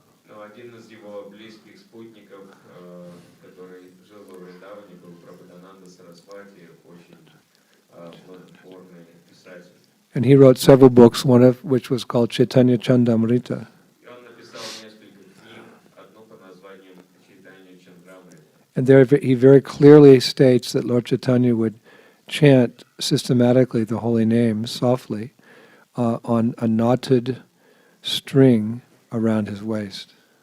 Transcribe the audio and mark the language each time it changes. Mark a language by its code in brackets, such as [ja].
[ru] Но один из его близких спутников, который жил во Вриндаване, был Прабодхананда Сарасвати, очень плодотворный писатель. [en] And he wrote several books, one of which was called Chaitanya Chandamrita. [ru] И он написал несколько книг, одну под названием «Чайтанья Чандрамрита». [en] And there he very clearly states that Lord Chaitanya would chant systematically the holy name softly on a knotted string around his waist.